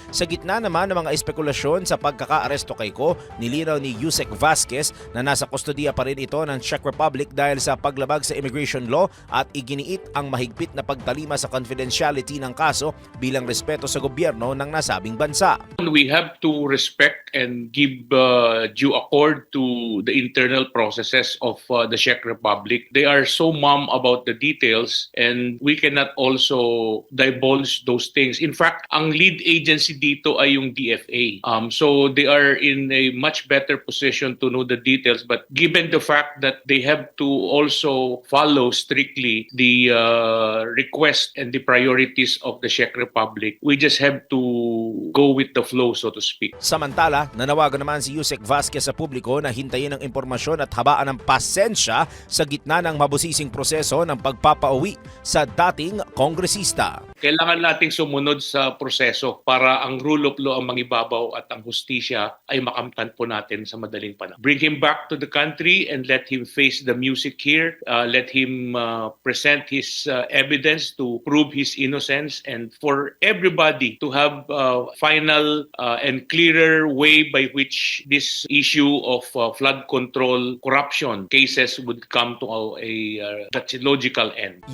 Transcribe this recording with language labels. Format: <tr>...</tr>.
<tl>Sa gitna naman ng mga espekulasyon sa pagkakaaresto kay Ko, nilinaw ni Yusek Vasquez na nasa kustodiya pa rin ito ng Czech Republic dahil sa paglabag paglabag sa immigration law at iginiit ang mahigpit na pagtalima sa confidentiality ng kaso bilang respeto sa gobyerno ng nasabing bansa.</tl> <en>We have to respect and give due accord to the internal processes of the Czech Republic. They are so mum about the details and we cannot also divulge those things. In fact,</en> <tl>ang lead agency dito ay yung DFA.</tl> <en>So they are in a much better position to know the details, but given the fact that they have to also follow strictly the request and the priorities of the Czech Republic, we just have to go with the flow, so to speak.</en> <tl>Samantala, nanawagan naman si Yusek Vasquez sa publiko na hintayin ang impormasyon at habaan ng pasensya sa gitna ng mabusising proseso ng pagpapauwi sa dating kongresista. Kailangan nating sumunod sa proseso para ang rule of law ang mangibabaw at ang hustisya ay makamtan po natin sa madaling panahon.</tl> <en>Bring him back to the country and let him face the music here. Let him present his evidence to prove his innocence, and for everybody to have final and clearer way by which this issue of flood control corruption cases would come to a that's a logical end.</en>